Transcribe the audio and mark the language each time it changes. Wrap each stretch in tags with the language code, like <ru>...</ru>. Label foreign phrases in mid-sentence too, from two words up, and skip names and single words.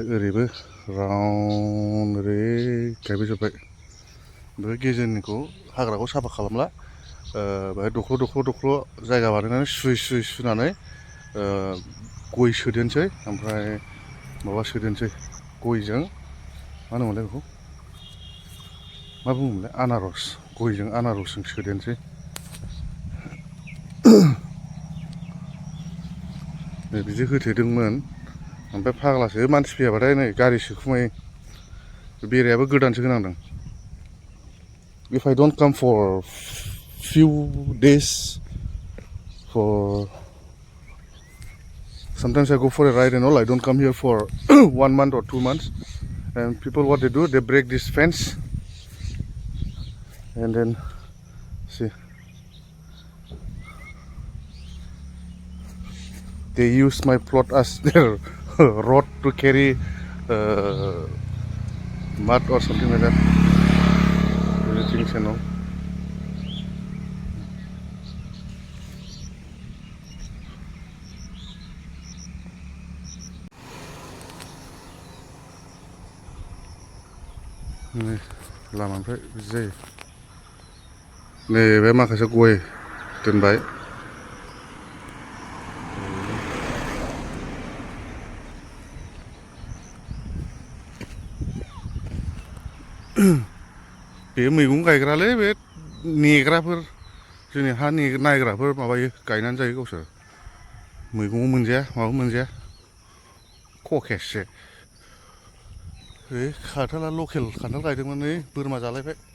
<brx>ओरैबो राउन्ड ओरै गायबोजोब्बाय ओमफ्राय गेजेरनिखौ हाग्राखौ साफा खालामला बेहाय दख्ल' जायगा बानायनानै सुनानै गय सोदेरनोसै ओमफ्राय माबा सोदेरनोसै गयजों मा होनोमोनलाय बेखौ मा बुङोमोनलाय आनारस गयजों आनारसजों सोदेरनोसै नै बिदि होथेदोंमोन ओमफ्राय फाग्लासो मानसि फैयाबाथाय नै गारि सोखुमायो बेरायाबो गोदानसो होनांदों</brx> <en>if I don't come for few days for sometimes I go for a ride and all I don't come here for 1 month or 2 months and people what they do they break this fence and then see they use my plot as their road to carry mud or something like that things and all</en> <brx>लामानिफ्राय बिदि जायो नैबे माखासे गय दोनबाय बे मैगं गायग्रालै बे नेग्राफोर जोंनि हा नायग्राफोर माबायो गायनानै जायो गावसोर मैगं मोनजाया माबा मोनजाया खकेससे खान्थाला लकेल खान्थाल गायदोंमोन नै बोरमा जालायबाय</brx>